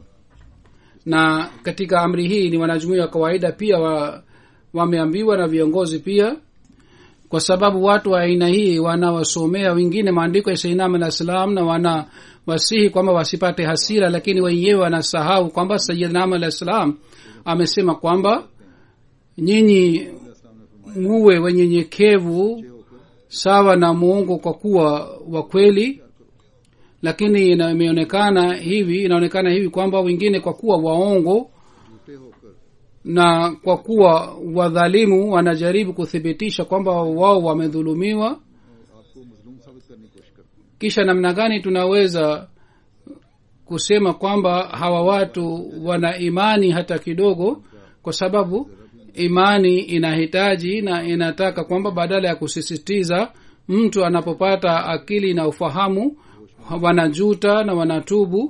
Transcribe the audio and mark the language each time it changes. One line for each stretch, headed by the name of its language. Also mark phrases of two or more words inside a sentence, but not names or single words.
Swahili: Na katika amri hii ni wanajumuiya wa kawaida pia wameambiwa na viongozi pia, kwa sababu watu wa aina hii wanawasomea wengine maandiko ya Sayyidina Ahmad
Arabic: عليه السلام
Swahili: na wanawasihi kwamba wasipate hasira, lakini wenyewe wanasahau kwamba Sayyidina Ahmad
Arabic: عليه السلام
Swahili: amesema kwamba nyinyi muwe wenyenyekevu sawa na Mungu kwa kuwa wa kweli. Lakini inaonekana hivi kwamba wengine kwa kuwa waongo
Urdu: جھوٹے ہو کر
Swahili: na kwa kuwa wadhalimu wanajaribu kuthibitisha kwamba wao wamedhulumiwa.
Urdu: آپ کو مظلوم ثابت کرنے کی کوشش کرتے ہیں
Swahili: Kisha namna gani tunaweza kusema kwamba hawa watu wana imani hata kidogo? Kwa sababu imani inahitaji na inataka kwamba badala ya kusisitiza, mtu anapopata akili na ufahamu wanajuta na wanatubu.